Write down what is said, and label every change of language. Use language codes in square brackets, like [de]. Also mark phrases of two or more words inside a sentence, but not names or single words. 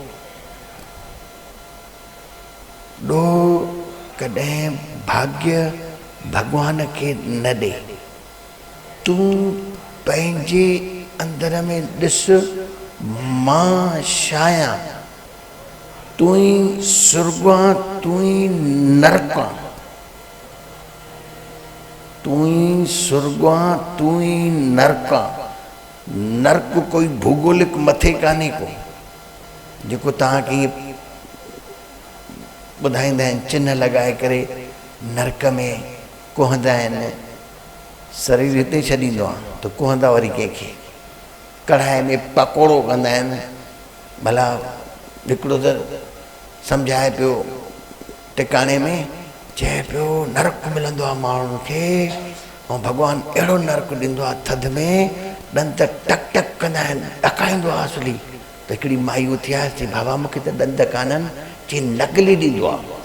[sd] ॾो कॾहिं भाग्य भगवान खे न ॾे तूं पंहिंजे अंदर में ॾिस मां छायां तूं ई सुर्ग आं तूं ई नरक आं तूं ई सुर्ग आं तूं ई नरक आं नरक कोई भूगोलिक मथे कान्हे को जेको तव्हांखे ॿुधाईंदा आहिनि चिन्ह लॻाए करे नरक में कुहंदा आहिनि शरीर हिते छॾींदो आहे त कुहंदा वरी कंहिंखे कढ़ाई में पकोड़ो कंदा आहिनि भला हिकिड़ो त सम्झाए पियो टिकाणे में चए पियो नरक मिलंदो आहे माण्हुनि खे ऐं भॻवानु अहिड़ो नरक ॾींदो आहे थधि में ॾंद टक टक कंदा आहिनि ॾकाईंदो आहे असली त हिकिड़ी माई उथी आहे चई बाबा मूंखे त ॾंद कान्हनि चई नकली ॾींदो आहे